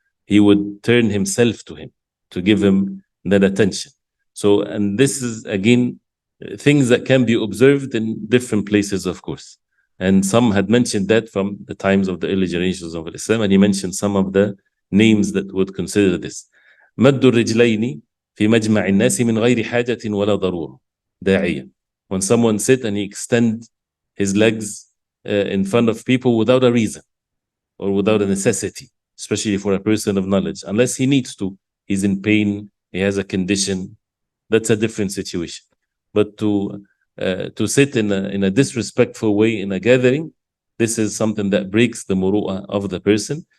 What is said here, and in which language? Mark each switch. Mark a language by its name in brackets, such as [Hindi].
[English] He would turn himself to him to give him that attention. So, and this is again things that can be observed in different places, of course. And some had mentioned that from the times of the early generations of Islam, and he mentioned some of the names that would consider this. [Arabic] مد الرجلين في مجمع الناس من غير حاجة ولا ضرورة داعية. [English] When someone sit and he extend his legs in front of people without a reason or without a necessity, especially for a person of knowledge, unless he needs to, he's in pain, he has a condition, that's a different situation. But to sit in a disrespectful way in a gathering, this is something that breaks the muru'ah of the person.